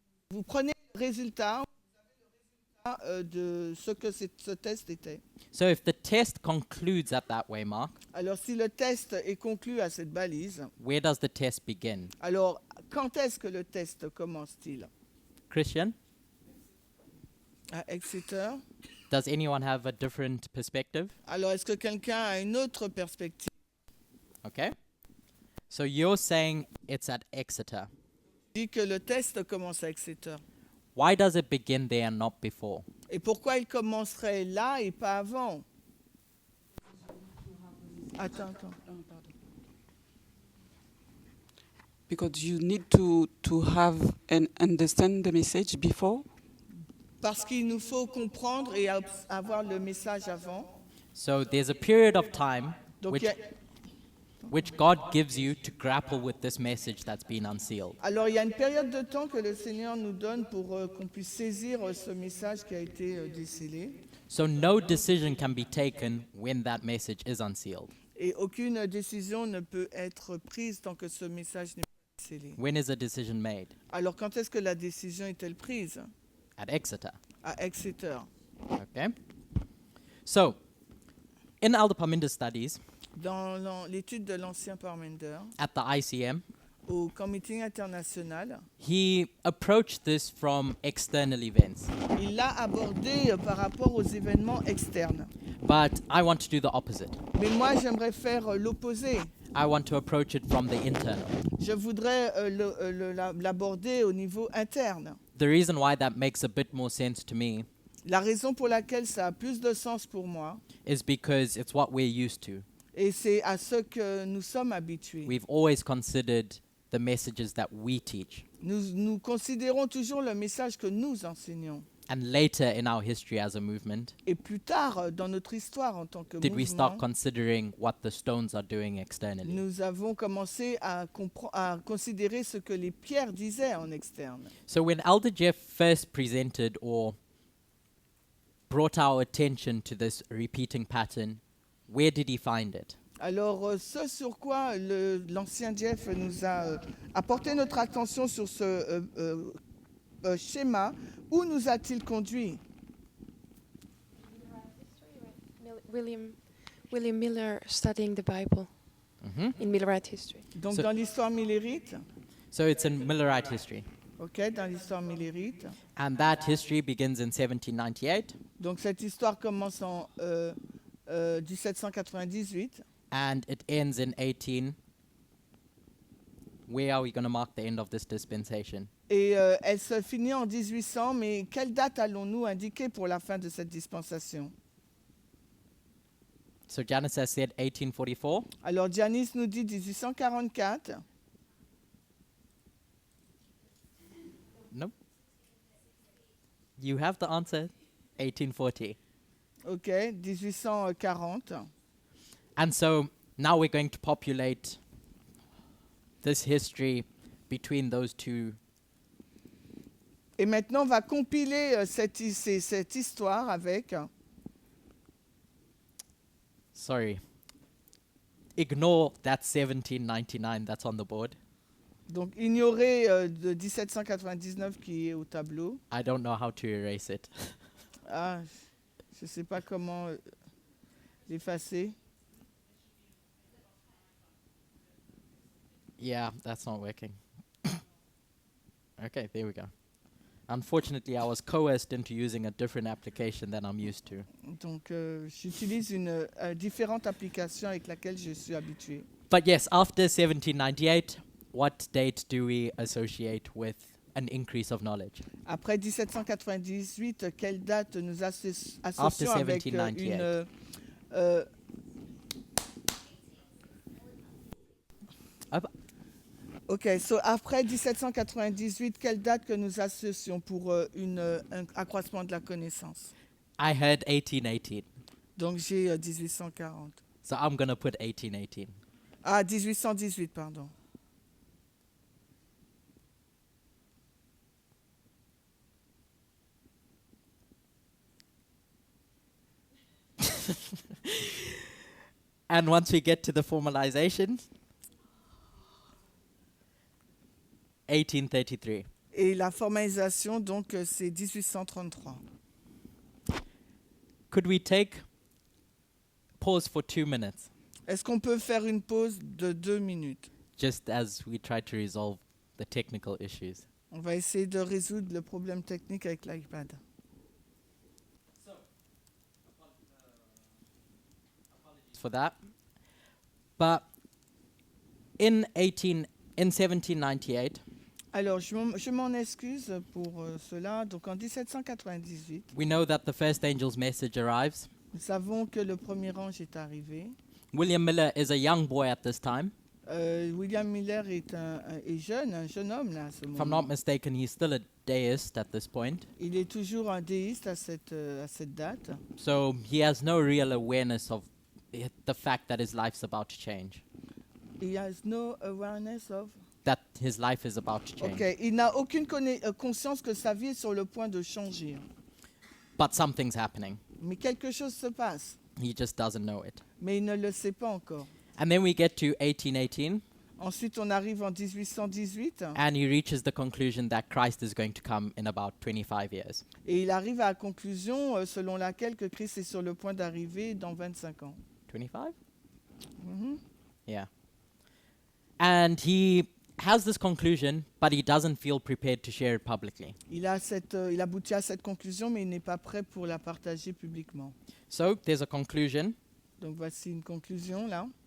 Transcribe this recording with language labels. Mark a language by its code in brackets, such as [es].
[fr] Vous prenez le résultat de ce que ce test était. [en] So if the test concludes at that waymark, [fr] Alors, si le test est conclu à cette balise, [en] where does the test begin? [fr] alors quand est-ce que le test commence-t-il? [en] Christian, [fr] À Exeter. [en] does anyone have a different perspective? [fr] Alors, est-ce que quelqu'un a une autre perspective? [en] Okay. So you're saying it's at Exeter. [fr] Dit que le test commence à Exeter. [en] Why does it begin there and not before? [fr] Et pourquoi il commencerait là et pas avant? Attends. [en] because you need to have and understand the message before. [fr] Parce qu'il nous faut comprendre et avoir le message avant. [en] So there's a period of time [fr] Donc, il y a- [en] which God gives you to grapple with this message that's been unsealed. [fr] alors il y a une période de temps que le Seigneur nous donne pour qu'on puisse saisir ce message qui a été décelé. [en] So no decision can be taken when that message is unsealed. [fr] Et aucune décision ne peut être prise tant que ce message n'est pas décelé. [en] When is a decision made? [fr] Alors quand est-ce que la décision est-elle prise? [en] At Exeter. [fr] À Exeter. [en] Okay. So, in Elder Parminder's studies [fr] Dans l'étude de l'ancien Parmenter, [en] at the ICM, [fr] au Comité international, [en] he approached this from external events. [fr] il l'a abordé par rapport aux événements externes. [en] But I want to do the opposite. [fr] Mais moi, j'aimerais faire l'opposé. [en] I want to approach it from the internal. [fr] Je voudrais l'aborder au niveau interne. [en] The reason why that makes a bit more sense to me [fr] La raison pour laquelle ça a plus de sens pour moi, [en] is because it's what we're used to. [fr] et c'est à ce que nous sommes habitués. [en] We've always considered the messages that we teach. [fr] Nous considérons toujours le message que nous enseignons. [en] And later in our history as a movement, [fr] Et plus tard, dans notre histoire en tant que [en] did we start [fr] mouvement, [en] considering what the stones are doing externally? [fr] nous avons commencé à considérer ce que les pierres disaient en externe. [en] So when Elder Jeff first presented or brought our attention to this repeating pattern, where did he find it? [fr] Alors, ce sur quoi l'ancien Jeff nous a apporté notre attention sur ce schéma, où nous a-t-il conduit? [en] William Miller studying the Bible in Millerite history. [fr] Donc, [en] So- [fr] dans l'histoire millérite, [en] So it's in Millerite history. [fr] ok, dans l'histoire millérite. [en] And that history begins in 1798 [fr] Donc, cette histoire commence en 1798 [en] and it ends in 18. Where are we going to mark the end of this dispensation? [fr] et elle se finit en 1800. Mais quelle date allons-nous indiquer pour la fin de cette dispensation? [en] So Janice has said 1844. [fr] Alors, Janice nous dit 1844. [en] Nope. You have the answer. 1840. [fr] Ok, 1840. [en] And so now we're going to populate this history between those two. [fr] Et maintenant, on va compiler cette histoire avec... [en] Sorry. Ignore that 1799 that's on the board. [fr] Donc, ignorer de 1799 qui est au tableau. [en] I don't know how to erase it. [fr] Ah, je ne sais pas comment l'effacer. [en] Yeah, that's not working. Okay, there we go. Unfortunately, I was coerced into using a different application than I'm used to. [fr] Donc, j'utilise une différente application avec laquelle je suis habitué. [en] But yes, after 1798, what date do we associate with an increase of knowledge? [fr] Après 1798, quelle date nous associons [en] After [fr] avec [en] 1798. [fr] Ok, so après 1798, quelle date que nous associons pour un accroissement de la connaissance? [en] I heard 1818, [fr] Donc j'ai 1840. [en] so I'm going to put 1818. [fr] Ah, 1818, pardon. [en] And once we get to the formalization, 1833. [fr] Et la formalisation, donc, c'est 1833. [en] Could we take pause for 2 minutes, [fr] Est-ce qu'on peut faire une pause de 2 minutes? [en] just as we try to resolve the technical issues? [fr] On va essayer de résoudre le problème technique avec l'iPad. [en] For that. But in 1798, [fr] Alors, je m'en excuse pour cela. Donc, en 1798, [en] we know that the first angel's message arrives. [fr] nous savons que le premier ange est arrivé. [en] William Miller is a young boy at this time. [fr] William Miller est jeune, un jeune homme là à ce [en] If I'm [fr] moment. [en] not mistaken, he's still a deist at this point. [fr] Il est toujours un déiste à cette date. [en] So he has no real awareness of the fact that his life's about to change. He has no awareness of. That his life is about to change. [fr] Ok, il n'a aucune conscience que sa vie est sur le point de changer. [en] But something's happening. [fr] Mais quelque chose se passe, [en] He just doesn't know it. [fr] mais il ne le sait pas encore. [en] And then we get to 1818, [fr] Ensuite, on arrive en 1818 [en] and he reaches the conclusion that Christ is going to come in about 25 years. [fr] et il arrive à la conclusion selon laquelle que Christ est sur le point d'arriver dans 25 ans. [en] 25? Mhm. Yeah. And he has this conclusion, but he doesn't feel prepared to share it publicly. [fr] Il aboutit à cette conclusion, mais il n'est pas prêt pour la partager publiquement. [en] So there's a conclusion [fr] Donc voici une conclusion là.